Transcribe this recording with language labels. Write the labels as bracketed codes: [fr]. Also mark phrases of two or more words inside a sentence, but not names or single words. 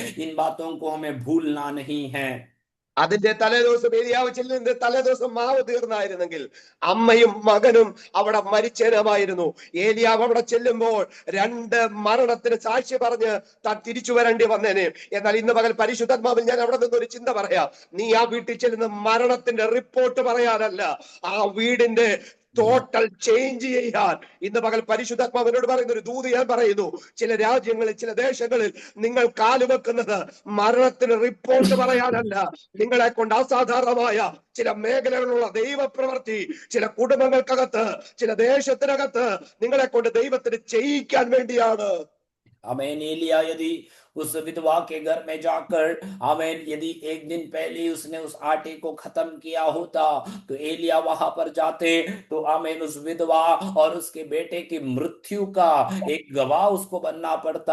[hi] इन बातों को हमें भूलना नहीं है। [ml] അതിന്റെ തലേദിവസം ഏലിയാവ് ചെല്ലുന്നത് തലേദിവസം മാവ് തീർന്നായിരുന്നെങ്കിൽ അമ്മയും മകനും അവിടെ മരിച്ചേനമായിരുന്നു. ഏലിയാവ് അവിടെ ചെല്ലുമ്പോൾ 2 മരണത്തിന് സാക്ഷി പറഞ്ഞ് താൻ തിരിച്ചു വരേണ്ടി വന്നേനെ. എന്നാൽ ഇന്ന് പകൽ പരിശുദ്ധാത്മാവിൽ ഞാൻ അവിടെ നിന്നൊരു ചിന്ത പറയാം. നീ ആ വീട്ടിൽ ചെല്ലുന്ന മരണത്തിന്റെ റിപ്പോർട്ട് പറയാനല്ല, ആ വീടിന്റെ [en] total change [ml] ചെയ്യാൻ ഇന്ന് പകൽ പരിശുദ്ധാത്മാവിനോട് പറയുന്ന ഒരു ദൂത് ഞാൻ പറയുന്നു. ചില രാജ്യങ്ങളിൽ, ചില ദേശങ്ങളിൽ നിങ്ങൾ കാലുവെക്കുന്നത് മരണത്തിന് റിപ്പോർട്ട് പറയാനല്ല, നിങ്ങളെ കൊണ്ട് അസാധാരണമായ ചില മേഖലകളിലുള്ള ദൈവപ്രവൃത്തി ചില കുടുംബങ്ങൾക്കകത്ത്, ചില ദേശത്തിനകത്ത് നിങ്ങളെ കൊണ്ട് ദൈവത്തിന് ചെയ്യിക്കാൻ വേണ്ടിയാണ്. [hi] आमीन। एलिया यदि उस विधवा के घर में जाकर, आमीन, यदि एक दिन पहले उसने उस आटे को खत्म किया होता तो एलिया वहां पर जाते तो आमीन उस विधवा और उसके बेटे की मृत्यु का एक गवाह उसको बनना पड़ता।